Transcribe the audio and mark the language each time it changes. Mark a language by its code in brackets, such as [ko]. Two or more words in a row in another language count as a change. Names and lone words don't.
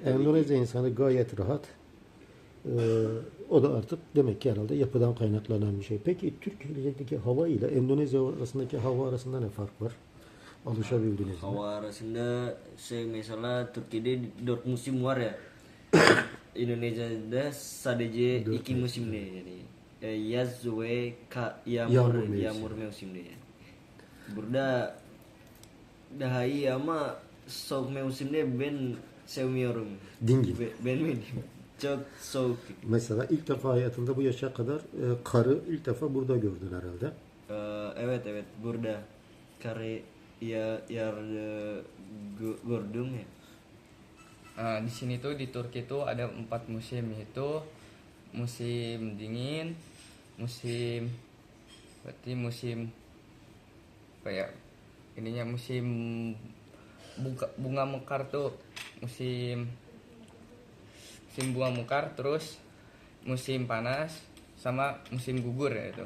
[tr] Endonezya insanı gayet rahat. O da artık demek ki herhalde yapıdan kaynaklanan bir şey. Peki Türkiye'deki hava ile Endonezya arasındaki hava arasında ne fark var? Alışabildiniz mi? Hava arasında misalnya Türkiye'de 4 musim var ya. Indonesia'da sadece 2 [id] musim deh jadi. [tr] Yaz ve yağmur [id] musim deh. [tr] Burada daha iyi ama soğuk mevsimde ben sevmiyorum. Dingin. Ben çok soğuk. Mesela ilk defa hayatında bu yaşa kadar karı ilk defa burada gördün herhalde. Evet burada karı gördüm ya. [id] Nah, di sini tuh di Turki tuh ada 4 musim, yaitu musim dingin, musim apa ya, ininya musim bunga mekar tuh, musim bunga mekar, terus musim panas sama musim gugur ya itu.